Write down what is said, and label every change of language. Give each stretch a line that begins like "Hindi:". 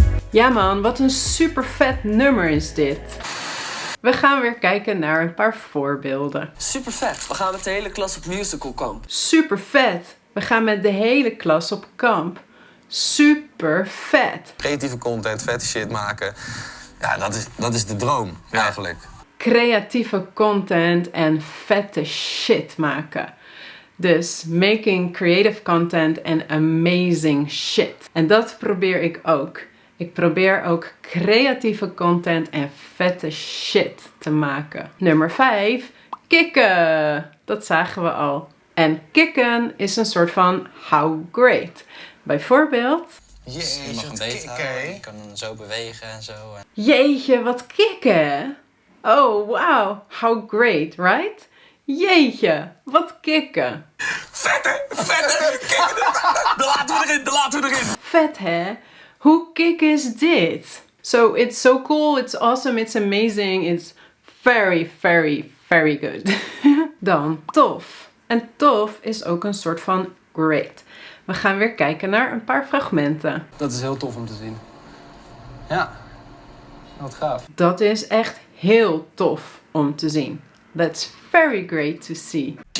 Dutch: Ja man, wat een super vet nummer is dit. We gaan weer kijken naar een paar voorbeelden. Super vet. We gaan met de hele klas op musical kamp. Super vet. We gaan met de hele klas op kamp. Super vet. Creatieve content, vette shit maken. Ja, dat is de droom eigenlijk. Creatieve content en vette shit maken.
English: Dus making creative content and amazing shit.
Dutch: En dat probeer ik ook. Ik probeer ook creatieve content en vette shit te maken. Nummer 5. Kicken. Dat zagen we al. En kicken is een soort van
English: how great.
Dutch: Bijvoorbeeld. Je mag hem beter houden. Je kan hem zo bewegen en zo. Jeetje, wat kicken. Oh, wow.
English: How great, right?
Dutch: Jeetje, wat kicken. Vette, kicken. De laten we erin. Vet, hè? Hoe kick is dit?
English: So, it's so cool, it's awesome, it's amazing, it's very, very, very good.
Dutch: Dan tof. En tof is ook een soort van great. We gaan weer kijken naar een paar fragmenten. Dat is heel tof om te zien. Ja, wat gaaf. Dat is echt heel tof om te zien.
English: That's very great to see.